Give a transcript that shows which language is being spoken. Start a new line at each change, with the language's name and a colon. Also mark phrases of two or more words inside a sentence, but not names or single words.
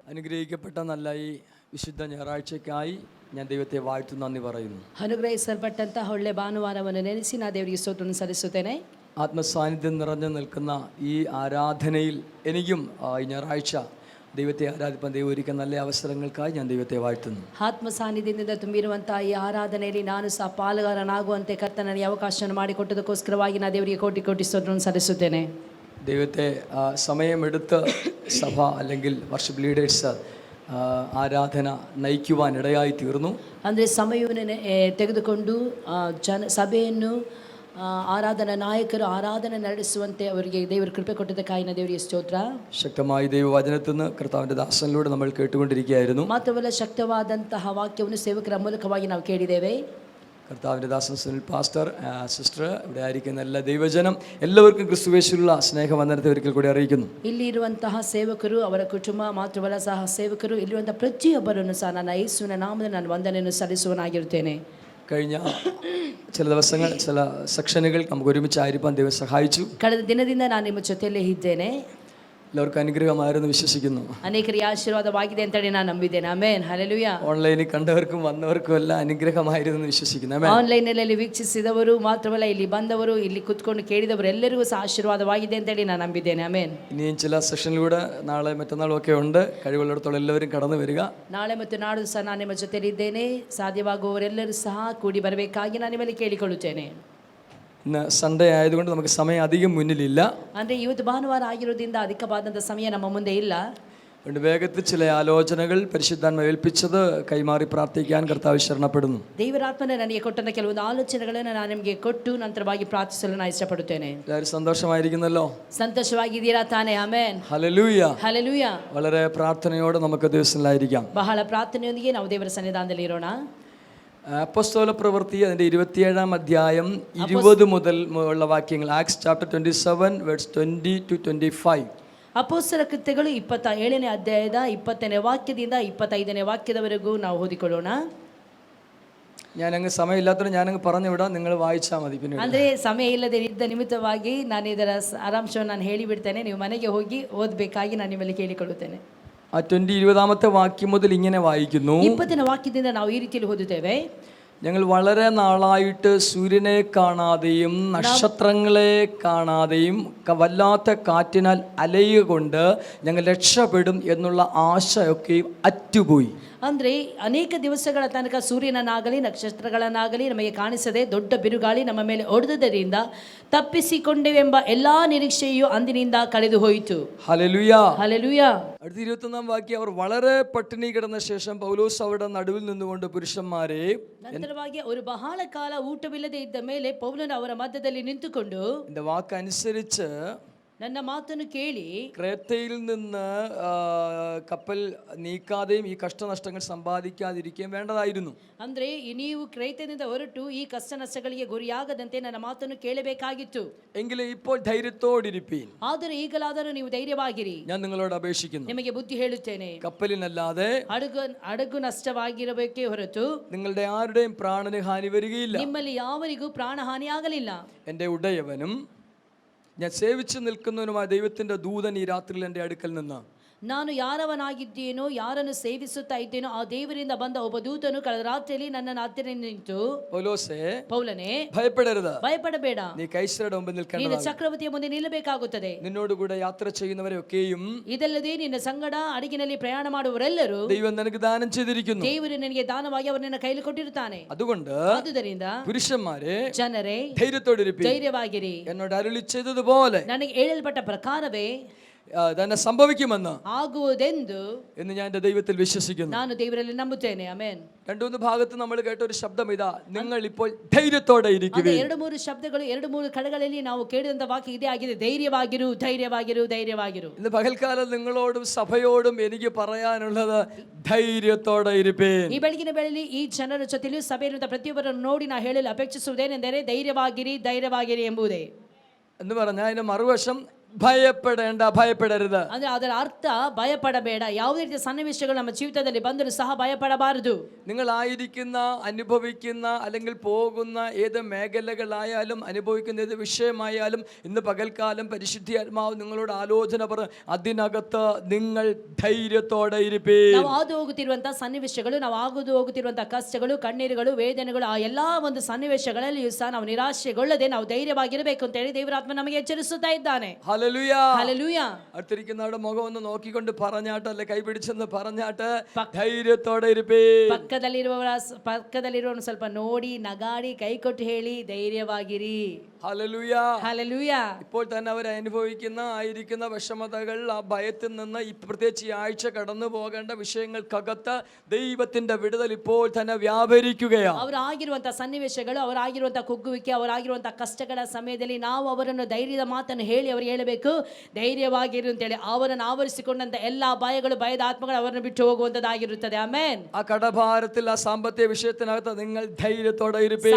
Malayalam: അനുഗ്രഹിക്കപ്പെട്ട നല്ല ഈ വിശുദ്ധ ഞായറാഴ്ചയ്ക്കായി ഞാൻ ദൈവത്തെ വാഴ്ത്തു നന്ദി പറയുന്നു.
Kannada: ಅನುಗ್ರಹಿಸಲ್ಪಟ್ಟಂತಹ ಒಳ್ಳೆ ಭಾನುವಾರವನ್ನು ನೆನೆಸಿ ನಾ ದೇವರಿಗೆ ಸ್ತೋತ್ರವನ್ನು ಸಲ್ಲಿಸುತ್ತೇನೆ.
Malayalam: ആത്മസാന്നിധ്യം നിറഞ്ഞു നിൽക്കുന്ന ഈ ആരാധനയിൽ എനിക്കും ഈ ഞായറാഴ്ച ദൈവത്തെ ആരാധിപ്പാൻ ദൈവം ഒരുക്കുന്ന നല്ല അവസരങ്ങൾക്കായി ഞാൻ ദൈവത്തെ വാഴ്ത്തുന്നു.
Kannada: ಆತ್ಮ ಸಾನ್ನಿಧ್ಯದಿಂದ ತುಂಬಿರುವಂತಹ ಈ ಆರಾಧನೆಯಲ್ಲಿ ನಾನು ಸಹ ಪಾಲುಗಾರನಾಗುವಂತೆ ಕರ್ತನ ನನಗೆ ಅವಕಾಶವನ್ನು ಮಾಡಿಕೊಟ್ಟದಕ್ಕೋಸ್ಕರವಾಗಿ ನಾ ದೇವರಿಗೆ ಕೋಟಿ ಕೋಟಿ ಸ್ತೋತ್ರವನ್ನು ಸಲ್ಲಿಸುತ್ತೇನೆ.
Malayalam: ദൈവത്തെ സമയമെടുത്ത് സഭ അല്ലെങ്കിൽ
English: worship leaders
Malayalam: ആരാധന നയിക്കുവാൻ ഇടയായി തീർന്നു.
Kannada: ಅಂದರೆ ಸಮಯವನ್ನು ತೆಗೆದುಕೊಂಡು ಸಭೆಯನ್ನು ಆರಾಧನಾ ನಾಯಕರು ಆರಾಧನೆ ನಡೆಸುವಂತೆ ಅವರಿಗೆ ದೇವರು ಕೃಪೆ ಕೊಟ್ಟದಕ್ಕಾಗಿ ದೇವರಿಗೆ ಸ್ತೋತ್ರ.
Malayalam: ശക്തമായി ദൈവവചനത്തിൽ നിന്ന് കർത്താവിൻ്റെ ദാസനിലൂടെ നമ്മൾ കേട്ടുകൊണ്ടിരിക്കുകയായിരുന്നു.
Kannada: ಮಾತ್ರವಲ್ಲ ಶಕ್ತವಾದಂತಹ ವಾಕ್ಯವನ್ನು ಸೇವಕರ ಮೂಲಕವಾಗಿ ನಾವು ಕೇಳಿದ್ದೇವೆ.
Malayalam: കർത്താവിൻ്റെ ദാസൻ സുനിൽ പാസ്റ്റർ, സിസ്റ്റർ, ഇവിടെ ആയിരിക്കുന്ന എല്ലാ ദൈവജനം എല്ലാവർക്കും ക്രിസ്തുവേശുവിലുള്ള സ്നേഹവന്ദനത്തെ ഒരിക്കൽ കൂടി അറിയിക്കുന്നു.
Kannada: ಇಲ್ಲಿ ಇರುವಂತಹ ಸೇವಕರು ಅವರ ಕುಟುಂಬ ಮಾತ್ರವಲ್ಲ ಸಹ ಸೇವಕರು ಇಲ್ಲಿರುವಂತಹ ಪ್ರತಿಯೊಬ್ಬರನ್ನು ಸಹ ನನ್ನ ಯೇಸುವಿನ ನಾಮದಲ್ಲಿ ನಾನು ವಂದನೆಯನ್ನು ಸಲ್ಲಿಸುವನಾಗಿರುತ್ತೇನೆ.
Malayalam: കഴിഞ്ഞ ചില ദിവസങ്ങൾ ചില സെക്ഷനുകൾ നമുക്ക് ഒരുമിച്ചായിരിക്കാൻ ദൈവം സഹായിച്ചു.
Kannada: ಕಳೆದ ದಿನದಿಂದ ನಾನು ನಿಮ್ಮ ಜೊತೆಯಲ್ಲೇ ಇದ್ದೇನೆ.
Malayalam: എല്ലാവർക്കും അനുഗ്രഹമായിരുന്നു വിശ്വസിക്കുന്നു.
Kannada: ಅನೇಕರಿಗೆ ಆಶೀರ್ವಾದವಾಗಿದೆ ಅಂತ ನಾನು ನಂಬಿದ್ದೇನೆ. ಆಮೆನ್, ಹಲ್ಲೆಲೂಯಾ.
Malayalam: ഓൺലൈനിൽ കണ്ടവർക്കും വന്നവർക്കും എല്ലാം അനുഗ്രഹമായിരുന്നു വിശ്വസിക്കുന്നു. ആമേൻ.
Kannada: ಆನ್ಲೈನ್ನಲ್ಲಿ ವೀಕ್ಷಿಸಿದವರು ಮಾತ್ರವಲ್ಲ ಇಲ್ಲಿ ಬಂದವರು ಇಲ್ಲಿ ಕುತ್ಕೊಂಡು ಕೇಳಿದವರು ಎಲ್ಲರಿಗೂ ಸಹ ಆಶೀರ್ವಾದವಾಗಿದೆ ಅಂತ ನಾನು ನಂಬಿದ್ದೇನೆ. ಆಮೆನ್.
Malayalam: ഇനിയും ചില സെഷനിലൂടെ നാളെ മറ്റന്നാളും ഒക്കെ ഉണ്ട്. കഴിവുള്ളിടത്തോളം എല്ലാവരും കടന്നു വരിക.
Kannada: ನಾಳೆ ಮತ್ತು ನಾಡು ಸಹ ನಾನು ನಿಮ್ಮ ಜೊತೆಯಲ್ಲಿದ್ದೇನೆ. ಸಾಧ್ಯವಾಗುವವರೆಲ್ಲರೂ ಸಹ ಕೂಡಿ ಬರಬೇಕಾಗಿ ನಾನು ನಿಮ್ಮಲ್ಲಿ ಕೇಳಿಕೊಳ್ಳುತ್ತೇನೆ.
Malayalam: ഇന്ന് സൺഡേ ആയതുകൊണ്ട് നമുക്ക് സമയം അധികം മുന്നിലില്ല.
Kannada: ಅಂದರೆ ಇವತ್ತು ಭಾನುವಾರ ಆಗಿರೋದ್ರಿಂದ ಅಧಿಕವಾದಂಥ ಸಮಯ ನಮ್ಮ ಮುಂದೆ ಇಲ್ಲ.
Malayalam: അതുകൊണ്ട് വേഗത്തിൽ ചില ആലോചനകൾ പരിശുദ്ധാത്മ ഏൽപ്പിച്ചത് കൈമാറി പ്രാർത്ഥിക്കാൻ കർത്താവ് ശരണപ്പെടുന്നു.
Kannada: ದೇವರಾತ್ಮನೇ ನನಗೆ ಕೊಟ್ಟಂತ ಕೆಲವೊಂದು ಆಲೋಚನೆಗಳನ್ನು ನಾನು ನಿಮಗೆ ಕೊಟ್ಟು ನಂತರವಾಗಿ ಪ್ರಾರ್ಥಿಸಲು ನಾನು ಇಷ್ಟಪಡುತ್ತೇನೆ.
Malayalam: എല്ലാവരും സന്തോഷമായിരിക്കുന്നല്ലോ?
Kannada: ಸಂತೋಷವಾಗಿದ್ದೀರಾ ತಾನೇ? ಆಮೆನ್,
Malayalam: ഹല്ലേലൂയ,
Kannada: ಹಲ್ಲೆಲೂಯಾ.
Malayalam: വളരെ പ്രാർത്ഥനയോടെ നമുക്ക് ദിവസങ്ങളിലായിരിക്കാം.
Kannada: ಬಹಳ ಪ್ರಾರ್ಥನೆಯೊಂದಿಗೆ ನಾವು ದೇವರ ಸನ್ನಿಧಾನದಲ್ಲಿ ಇರೋಣ.
Malayalam: അപ്പോസ്തല പ്രവൃത്തി അതിൻ്റെ 27-ാം അധ്യായം 20 മുതൽ ഉള്ള വാക്യങ്ങൾ.
English: Acts chapter 27 verse 20 to 25.
Kannada: ಅಪೊಸ್ತಲ ಕೃತ್ಯಗಳು 27ನೇ ಅಧ್ಯಾಯದ 20ನೇ ವಾಕ್ಯದಿಂದ 25ನೇ ವಾಕ್ಯದವರೆಗೂ ನಾವು ಓದಿಕೊಳ್ಳೋಣ.
Malayalam: ഞാനങ്ങ് സമയമില്ലാത്തതുകൊണ്ട് ഞാനങ്ങ് പറഞ്ഞു വിടാം, നിങ്ങൾ വായിച്ചാൽ മതി. പിന്നെ
Kannada: ಅಂದರೆ ಸಮಯ ಇಲ್ಲದೆ ಇದ್ದ ನಿಮಿತ್ತವಾಗಿ ನಾನು ಇದರ ಸಾರಾಂಶವನ್ನು ನಾನು ಹೇಳಿಬಿಡ್ತೇನೆ. ನೀವು ಮನೆಗೆ ಹೋಗಿ ಓದಬೇಕಾಗಿ ನಾನು ನಿಮ್ಮಲ್ಲಿ ಕೇಳಿಕೊಳ್ಳುತ್ತೇನೆ.
Malayalam: ആ 20-ാമത്തെ വാക്യം മുതൽ ഇങ്ങനെ വായിക്കുന്നു.
Kannada: 20ನೇ ವಾಕ್ಯದಿಂದ ನಾವು ಈ ರೀತಿಯಲ್ಲಿ ಓದುತ್ತೇವೆ.
Malayalam: ഞങ്ങൾ വളരെ നാളായിട്ട് സൂര്യനെ കാണാതെയും നക്ഷത്രങ്ങളെ കാണാതെയും വല്ലാത്ത കാറ്റിനാൽ അലയുക കൊണ്ട് ഞങ്ങൾ രക്ഷപ്പെടും എന്നുള്ള ആശയൊക്കെയും അറ്റുപോയി.
Kannada: ಅಂದರೆ ಅನೇಕ ದಿವಸಗಳ ತನಕ ಸೂರ್ಯನನ್ನಾಗಲಿ ನಕ್ಷತ್ರಗಳನ್ನಾಗಲಿ ನಮಗೆ ಕಾಣಿಸದೆ ದೊಡ್ಡ ಬಿರುಗಾಳಿ ನಮ್ಮ ಮೇಲೆ ಹೊಡೆದುದರಿಂದ ತಪ್ಪಿಸಿಕೊಂಡೆವೆಂಬ ಎಲ್ಲಾ ನಿರೀಕ್ಷೆಯು ಅಂದಿನಿಂದ ಕಳೆದು ಹೋಯಿತು.
Malayalam: ഹല്ലേലൂയ, ഹല്ലേലൂയ. അടുത്ത 21-ാം വാക്യം. അവർ വളരെ പട്ടിണി കിടന്ന ശേഷം പൗലോസ് അവരുടെ നടുവിൽ നിന്നുകൊണ്ട് പുരുഷന്മാരെ,
Kannada: ನಂತರವಾಗಿ ಅವರು ಬಹಳ ಕಾಲ ಊಟವಿಲ್ಲದೆ ಇದ್ದ ಮೇಲೆ ಪೌಲನು ಅವರ ಮಧ್ಯದಲ್ಲಿ ನಿಂತುಕೊಂಡು,
Malayalam: എൻ്റെ വാക്കനുസരിച്ച്
Kannada: ನನ್ನ ಮಾತನ್ನು ಕೇಳಿ
Malayalam: ക്രേത്തയിൽ നിന്ന് കപ്പൽ നീക്കാതെയും ഈ കഷ്ടനഷ്ടങ്ങൾ സമ്പാദിക്കാതിരിക്കുകയും വേണ്ടതായിരുന്നു.
Kannada: ಅಂದ್ರೆ ನೀವು ಕ್ರೈತದಿಂದ ಹೊರಟು ಈ ಕಷ್ಟ ನಷ್ಟಗಳಿಗೆ ಗುರಿಯಾಗದಂತೆ ನನ್ನ ಮಾತನ್ನು ಕೇಳಬೇಕಾಗಿತ್ತು.
Malayalam: എങ്കിലും ഇപ്പോൾ ധൈര്യത്തോടിരിപ്പീൻ.
Kannada: ಆದರೆ ಈಗಲಾದರೂ ನೀವು ಧೈರ್ಯವಾಗಿರಿ,
Malayalam: ഞാൻ നിങ്ങളോട് അപേക്ഷിക്കുന്നു.
Kannada: ನಿಮಗೆ ಬುದ್ಧಿ ಹೇಳುತ್ತೇನೆ.
Malayalam: കപ്പലിനല്ലാതെ
Kannada: ಹಡಗು ನಷ್ಟವಾಗಿರಬೇಕೇ ಹೊರತು
Malayalam: നിങ്ങളുടെ ആരുടെയും പ്രാണന് ഹാനി വരികയില്ല.
Kannada: ನಿಮ್ಮಲ್ಲಿ ಯಾವರಿಗೂ ಪ್ರಾಣ ಹಾನಿ ಆಗಲಿಲ್ಲ.
Malayalam: എൻ്റെ ഉടയവനും ഞാൻ സേവിച്ചു നിൽക്കുന്നവനുമായ ദൈവത്തിൻ്റെ ദൂതൻ ഈ രാത്രിയിൽ എൻ്റെ അടുക്കൽ നിന്ന്,
Kannada: ನಾನು ಯಾರವನಾಗಿದ್ದೇನೋ ಯಾರನ್ನು ಸೇವಿಸುತ್ತಾ ಇದ್ದೇನೋ ಆ ದೇವರಿಂದ ಬಂದ ಒಬ್ಬ ದೂತನು ಕಳೆದ ರಾತ್ರಿಯಲ್ಲಿ ನನ್ನನ್ನು ಹತ್ತಿರ ನಿಂತು, ಪೌಲನೇ
Malayalam: ഭയപ്പെടരുത്,
Kannada: ಭಯಪಡಬೇಡ,
Malayalam: നീ കൈസരുടെ മുമ്പിൽ
Kannada: ನೀನು
Malayalam: നിൽക്കണം,
Kannada: ಚಕ್ರವರ್ತಿಯ ಮುಂದೆ ನಿಲ್ಲಬೇಕಾಗುತ್ತದೆ,
Malayalam: നിന്നോട് കൂടെ യാത്ര ചെയ്യുന്നവരെയൊക്കെയും
Kannada: ಇದಲ್ಲದೆ ನಿನ್ನ ಸಂಗಡ ಹಡಗಿನಲ್ಲಿ ಪ್ರಯಾಣ ಮಾಡುವವರೆಲ್ಲರೂ
Malayalam: ദൈവം നിനക്ക് ദാനം ചെയ്തിരിക്കുന്നു.
Kannada: ದೇವರು ನಿನಗೆ ದಾನವಾಗಿ ಅವರು ನಿನ್ನ ಕೈಲಿ ಕೊಟ್ಟಿರುತ್ತಾನೆ.
Malayalam: അതുകൊണ്ട്
Kannada: ಪುರುಷന്മാರೇ, ಜನರೇ,
Malayalam: ധൈര്യത്തോടിരിപ്പീൻ,
Kannada: ಧೈರ್ಯವಾಗಿರಿ,
Malayalam: എന്നോട് അരുളി ചെയ്തതുപോലെ
Kannada: ನನಗೆ ಹೇಳಲ್ಪಟ್ಟ ಪ್ರಕಾರವೇ
Malayalam: തന്നെ സംഭവിക്കുമെന്ന്
Kannada: ആകുವುದೆಂದು
Malayalam: എന്ന് ഞാൻ എൻ്റെ ദൈവത്തിൽ വിശ്വസിക്കുന്നു.
Kannada: ನಾನು ದೇವರಲ್ಲಿ ನಂಬುತ್ತೇನೆ. ಆಮೆನ್.
Malayalam: 2-3 ഭാഗത്ത് നമ്മൾ കേട്ട ഒരു ശബ്ദം ഇതാ, നിങ്ങൾ ഇപ്പോൾ ധൈര്യത്തോടെ ഇരിക്കുവിൻ.
Kannada: 2-3 ಶಬ್ದಗಳು 2-3 ಕಡೆಗಳಲ್ಲಿ ನಾವು ಕೇಳಿದಂತ ವಾಕ್ಯ ಇದೇ ಆಗಿದೆ. ಧೈರ್ಯವಾಗಿರು, ಧೈರ್ಯವಾಗಿರು, ಧೈರ್ಯವಾಗಿರು.
Malayalam: ഇന്ന് പകൽക്കാലം നിങ്ങളോടും സഭയോടും എനിക്ക് പറയാനുള്ളത് ധൈര്യത്തോടെ ഇരിപ്പീൻ.
Kannada: ಈ ಬೆಳಗಿನ ವೇಳೆಯಲ್ಲಿ ಈ ಜನರ ಜೊತೆಯಲ್ಲಿ ಸಭೆಯಲ್ಲಿದ್ದ ಪ್ರತಿಯೊಬ್ಬರನ್ನು ನೋಡಿ ನಾನು ಹೇಳಲು ಅಪೇಕ್ಷಿಸುವುದೇನೆಂದರೆ ಧೈರ್ಯವಾಗಿರಿ, ಧೈರ್ಯವಾಗಿರಿ ಎಂಬುದೇ.
Malayalam: എന്ന് പറഞ്ഞാൽ അതിന്റെ മറുവശം ഭയപ്പെടരുത്.
Kannada: ಅಂದ್ರೆ ಅದರ ಅರ್ಥ ಭಯಪಡಬೇಡ. ಯಾವುದೇ ರೀತಿಯ ಸನ್ನಿವೇಶಗಳು ನಮ್ಮ ಜೀವಿತದಲ್ಲಿ ಬಂದರೂ ಸಹ ಭಯಪಡಬಾರದು.
Malayalam: നിങ്ങൾ ആയിരിക്കുന്ന, അനുഭവിക്കുന്ന, അല്ലെങ്കിൽ പോകുന്ന ഏത് മേഖലകളായാലും അനുഭവിക്കുന്ന ഏത് വിഷയമായാലും ഇന്ന് പകൽക്കാലം പരിശുദ്ധി ആത്മാവ് നിങ്ങളോട് ആലോചന പറ, അതിനകത്ത് നിങ്ങൾ ധൈര്യത്തോടെ ഇരിപ്പീൻ.
Kannada: ನಾವು ಹಾದು ಹೋಗುತ್ತಿರುವಂತಹ ಸನ್ನಿವೇಶಗಳು, ನಾವು ಹೋಗುತ್ತಿರುವಂತಹ ಕಷ್ಟಗಳು, ಕಣ್ಣೀರುಗಳು, ವೇದನೆಗಳು, ಆ ಎಲ್ಲಾ ಒಂದು ಸನ್ನಿವೇಶಗಳಲ್ಲಿಯೂ ಸಹ ನಾವು ನಿರಾಶೆಗೊಳ್ಳದೆ ನಾವು ಧೈರ್ಯವಾಗಿರಬೇಕು ಅಂತ ಹೇಳಿ ದೇವರಾತ್ಮ ನಮಗೆ ಎಚ್ಚರಿಸುತ್ತಾ ಇದ್ದಾನೆ.
Malayalam: ഹല്ലേലൂയ. ഹല്ലേലൂയ. അടുത്തിരിക്കുന്നവരുടെ മുഖം ഒന്ന് നോക്കിക്കൊണ്ട് പറഞ്ഞാട്ട്, അല്ലെ കൈപിടിച്ചെന്ന് പറഞ്ഞാട്ട്, ധൈര്യത്തോടെ ഇരിപ്പീൻ. ಪಕ್ಕದಲ್ಲಿರುವವನು ಸ್ವಲ್ಪ ನೋಡಿ ನಗಾಡಿ ಕೈ ಕೊಟ್ಟು ಹೇಳಿ ಧೈರ್ಯವಾಗಿರಿ. ഹല്ലേലൂയ. ഹല്ലേലൂയ. ഇപ്പോൾ തന്നെ അവർ ആയിരിക്കുന്ന വിഷമതകൾ, ആ ഭയത്തിൽ നിന്ന് പ്രത്യേകിച്ച് ഈ ആഴ്ച കടന്നു പോകേണ്ട വിഷയങ്ങൾക്കകത്ത് ദൈവത്തിന്റെ വിടുതൽ ഇപ്പോൾ തന്നെ വ്യാപരിക്കുകയാണ്.
Kannada: ಅವರಾಗಿರುವಂತಹ ಸನ್ನಿವೇಶಗಳು, ಅವರಾಗಿರುವಂತಹ ಕುಗ್ಗುವಿಕೆ, ಅವರಾಗಿರುವಂತಹ ಕಷ್ಟಗಳ ಸಮಯದಲ್ಲಿ ನಾವು ಅವರನ್ನು ಧೈರ್ಯದ ಮಾತನ್ನು ಹೇಳಿ ಅವರಿಗೆ ಹೇಳಬೇಕು, ಧೈರ್ಯವಾಗಿರು ಅಂತೇಳಿ. ಅವರನ್ನು ಆವರಿಸಿಕೊಂಡಂತ ಎಲ್ಲಾ ಭಯಗಳು, ಭಯದ ಆತ್ಮಗಳು ಅವರನ್ನು ಬಿಟ್ಟು ಹೋಗುವಂತದ್ದಾಗಿರುತ್ತದೆ. ಆಮೆನ್.
Malayalam: ആ കടഭാരത്തിൽ, ആ സാമ്പത്തിക വിഷയത്തിനകത്ത് നിങ്ങൾ ധൈര്യത്തോടെ ഇരിപ്പീൻ.